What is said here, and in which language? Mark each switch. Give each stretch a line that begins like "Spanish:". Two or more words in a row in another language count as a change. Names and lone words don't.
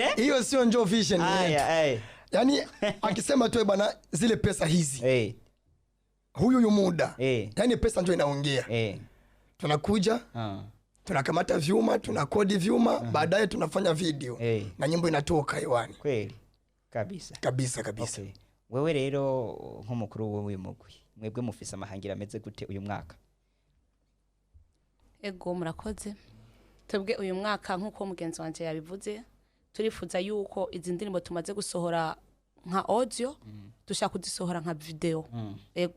Swahili: hiyo sio njoo vision yetu yani akisema tu bana zile pesa hizi huyu muda yani pesa ndio inaongea tunakuja tunakamata vyuma tunakodi vyuma baadaye tunafanya video na nyimbo inatoka hewani kweli kabisa okay.
Rundi: Wewe rero nk'umukuru w'uyu mugwi mwebwe mufise amahangira ameze gute uyu mwaka? Ego murakoze twebwe uyu mwaka nkuko mugenzi wanje yabivuze turifuza yuko izi ndirimbo tumaze gusohora nka audio dushaka kuzisohora nka video ego